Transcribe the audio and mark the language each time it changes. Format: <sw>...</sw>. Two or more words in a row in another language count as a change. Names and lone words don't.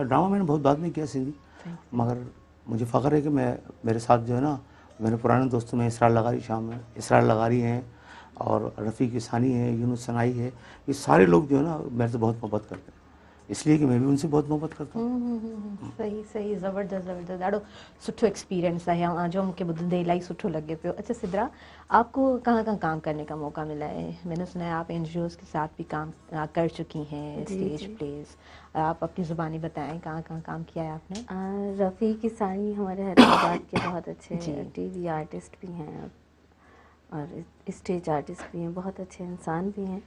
<ur>ڈرامہ میں نے بہت بعد میں کیا سندھی، مگر مجھے فخر ہے کہ میرے ساتھ جو ہے نا میرے پرانے دوستوں میں اسرار لغاری شام ہے، اسرار لغاری ہیں اور رفیق عیسانی ہے، یونس ثنائی ہے، یہ سارے لوگ جو ہے نا میرے سے بہت محبت کرتے ہیں، اس لیے کہ میں بھی ان سے بہت محبت کرتا ہوں.</ur> <sd>सही ज़बरदस्त ॾाढो सुठो एक्सपीरियंस है यहाँ जो मूंखे ॿुधंदे इलाही सुठो लगे पियो।</sd> <ur>اچھا سدرہ، آپ کو کہاں کام کرنے کا موقع ملا ہے? میں نے سنا ہے آپ این جی اوز کے ساتھ بھی کام کر چکی ہیں,</ur> <en>stage place,</en> <ur>آپ اپنی زبانی بتائیں کہاں کام کیا ہے آپ نے? رفیق عیسانی ہمارے حیدرآباد کے بہت اچھے</ur> <en>TV artist</en> <ur>بھی ہیں اور</ur> <en>stage artist</en> <ur>بھی ہیں، بہت اچھے انسان بھی ہیں.</ur>